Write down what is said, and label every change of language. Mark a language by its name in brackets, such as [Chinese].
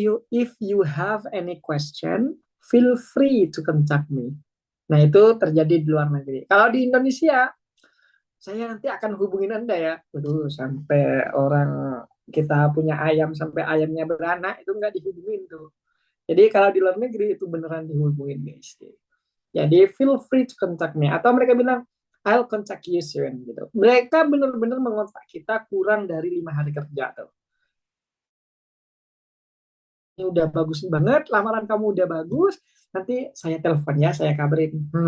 [English] If you have any question, feel free to contact me. [Indonesian] Nah, itu terjadi di luar negeri. Kalau di Indonesia, saya nanti akan hubungin Anda ya. Aduh, sampai orang kita punya ayam, sampai ayamnya beranak, itu nggak dihubungin tuh. Jadi kalau di luar negeri itu beneran dihubungin, guys. Jadi [English] feel free to contact me. [Indonesian] Atau mereka bilang, [English] I'll contact you soon. [Indonesian] Gitu. Mereka benar-benar mengontak kita kurang dari 5 hari kerja tuh. Ini udah bagus banget, lamaran kamu udah bagus, nanti saya telepon ya, saya kabarin.